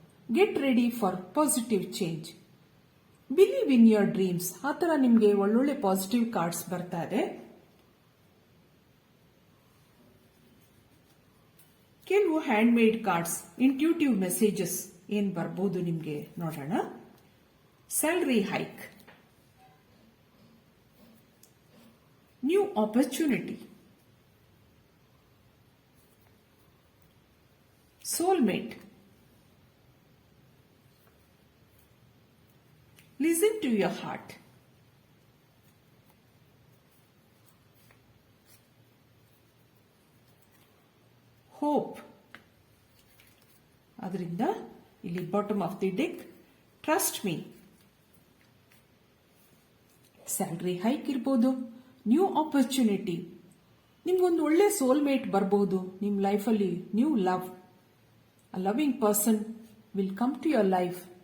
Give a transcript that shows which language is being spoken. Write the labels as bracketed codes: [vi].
[en] Get ready for positive change, believe in your dreams. [kn] ಆ ಥರ ನಿಮಗೆ ಒಳ್ಳೊಳ್ಳೆ ಪಾಸಿಟಿವ್ ಕಾರ್ಡ್ಸ್ ಬರ್ತಾ ಇದೆ. ಕೆಲವು [en] hand made cards, intuitive messages [kn] ಏನ್ ಬರ್ಬೋದು ನಿಮ್ಗೆ ನೋಡೋಣ. [en] Salary hike, new opportunity, soulmate, listen to your heart, hope. [kn] ಅದರಿಂದ ಇಲ್ಲಿ [en] Bottom of the deck, trust me. [kn] Salary hike ಇರ್ಬೋದು, [en] new opportunity, [kn] ನಿಮ್ಗೊಂದು ಒಳ್ಳೆ ಸೋಲ್ಮೇಟ್ ಬರಬಹುದು ನಿಮ್ಮ ಲೈಫಲ್ಲಿ. [en] New love, a loving person will come to your life.